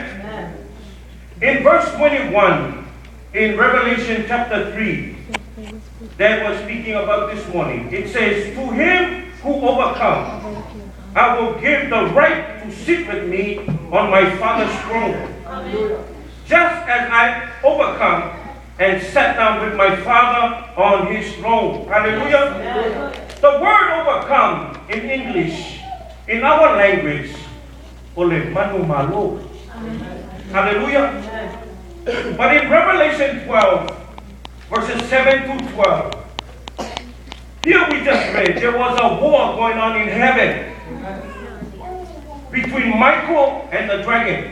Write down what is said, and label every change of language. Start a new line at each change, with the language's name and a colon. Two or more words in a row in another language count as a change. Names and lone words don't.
English: In verse 21, in Revelation chapter 3, that was speaking about this morning, it says, to him who overcomes, I will give the right to sit with me on my Father's throne, just as I overcome and sat down with my Father on his throne. Hallelujah. The word overcome in English, in our language,
Samoan: ole manu malo.
English: Hallelujah. But in Revelation 12, verses 7 to 12, here we just read, there was a war going on in heaven between Michael and the dragon.